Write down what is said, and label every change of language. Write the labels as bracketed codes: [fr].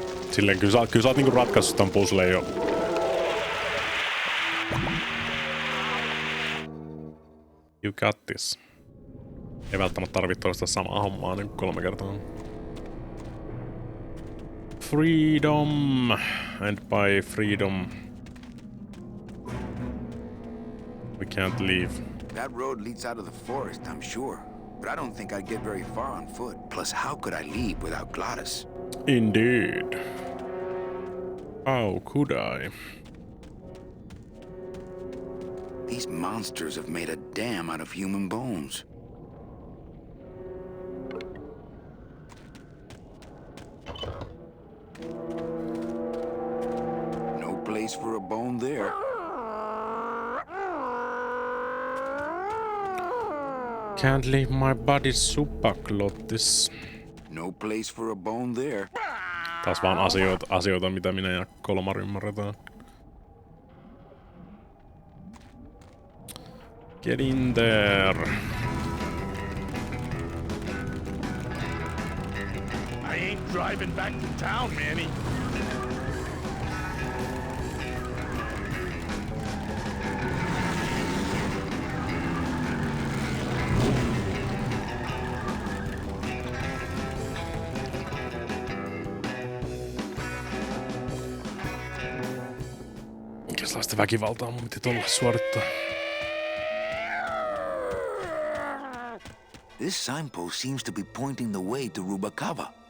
[fi] Silleen kyllä sä oot niinku ratkaissut tän puzzleen jo. [en] You got this. [fi] Ei välttämättä tarvitse toistaa samaa hommaa niin 3 kertaa. [en] freedom. And by freedom, we can't leave. That road leads out of the forest, I'm sure. But I don't think I'd get very far on foot. Plus, how could I leave without Glottis? Indeed. How could I? These monsters have made a dam out of human bones. No place for a bone there. Can't leave my body supaglottis. No place for a bone there. [fi] Taas vaan asioita, mitä minä ja Colomar ymmärretään. [en] Get in there. I ain't driving back to town, Manny. [fi] Minkälaista väkivaltaa mun piti tulla suorittaa? [en] This signpost seems to be pointing the way to Rubacava.